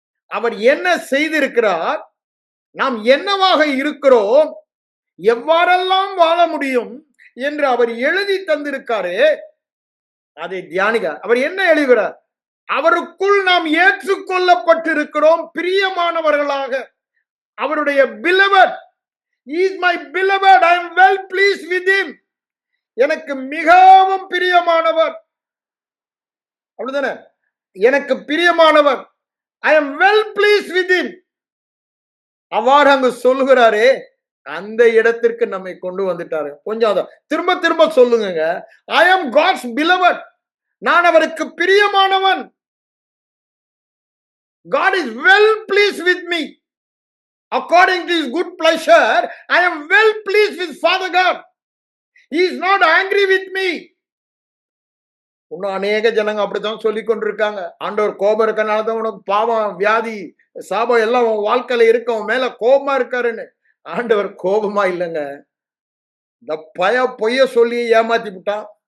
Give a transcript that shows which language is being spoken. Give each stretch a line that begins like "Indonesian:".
Tamil: அவர் என்ன செய்திருக்கிறார், நாம் என்னவாக இருக்கிறோம், எவ்வாறெல்லாம் வாழ முடியும் என்று அவர் எழுதி தந்திருக்காரு. அதை தியானிக்க. அவர் என்ன எழுதுகிறார்? அவருக்குள் நாம் ஏற்றுக்கொள்ளப்பட்டிருக்கிறோம், பிரியமானவர்களாக. அவருடைய
English: beloved, he is my beloved, I am well pleased with him.
Tamil: எனக்கு மிகவும் பிரியமானவர், அப்படிதானே? எனக்கு பிரியமானவர்,
English: I am well pleased with him.
Tamil: அவ்வாறு அங்கு சொல்லுகிறாரே, அந்த இடத்திற்கு நம்மை கொண்டு வந்துட்டாரு. கொஞ்சம் அதை திரும்ப திரும்ப சொல்லுங்க.
English: I am God's beloved,
Tamil: நான் அவருக்கு பிரியமானவன்.
English: God is well pleased with me. According to his good pleasure, I am well pleased with Father God. He is not angry with me.
Tamil: இன்னும் அநேக ஜனங்க அப்படித்தான் சொல்லி கொண்டிருக்காங்க. ஆண்டவர் கோபம் இருக்கனால தான் உனக்கு பாவம், வியாதி, சாபம் எல்லாம் உன் வாழ்க்கையில இருக்க, உன் மேல கோபமா இருக்காருன்னு. ஆண்டவர் கோபமா இல்லைங்க. இந்த பொய்ய சொல்லி ஏமாத்தி விட்டான்.